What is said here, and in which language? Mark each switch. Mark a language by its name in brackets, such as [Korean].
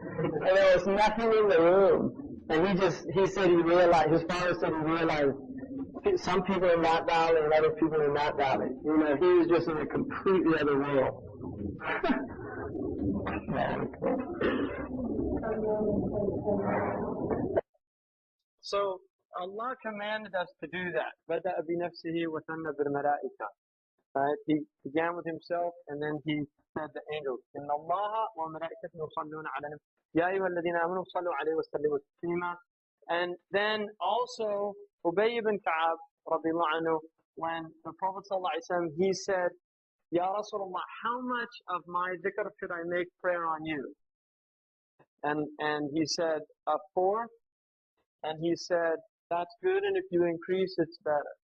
[English] And there was nothing in the room. And he said he realized, his father said he realized some people in that valley and other people in that valley. He was just in a completely other world. So Allah commanded us to do that. [Arabic] بدأ بنفسه وثنى بالملائكة. [English] Right? He began with himself and then he said the angels. [Arabic] إن الله وملائكته يصلون على النبي يا أيها الذين آمنوا صلوا عليه وسلموا تسليما. [English] And then also Ubay ibn Ka'ab radiallahu anhu, when the Prophet ﷺ, he said, Ya Rasulullah, how much of my dhikr should I make prayer on you? And he said, a fourth. And he said, that's good, and if you increase, it's better.